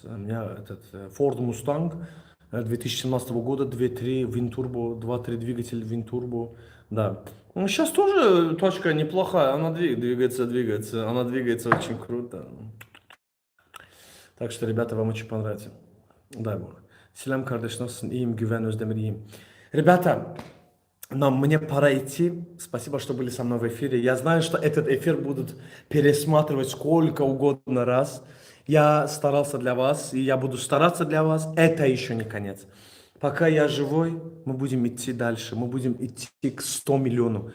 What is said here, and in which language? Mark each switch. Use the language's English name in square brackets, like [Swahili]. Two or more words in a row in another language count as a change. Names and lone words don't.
[Russian] У меня этот [English] Ford Mustang [Russian] 2017 года, 2.3 Винтурбо, 2.3 двигатель Винтурбо. Да. Ну, сейчас тоже точка неплохая, она двигается. Она двигается очень круто. Так что, ребята, вам очень понравится. Дай Бог. [Turkish] Selam kardeş, nasılsın? İyiyim, Güven Özdemir, iyiyim. [Russian] Ребята, мне пора идти. Спасибо, что были со мной в эфире. Я знаю, что этот эфир будут пересматривать сколько угодно раз. Я старался для вас, и я буду стараться для вас. Это еще не конец. Пока я живой, мы будем идти дальше. Мы будем идти к 100 миллионов.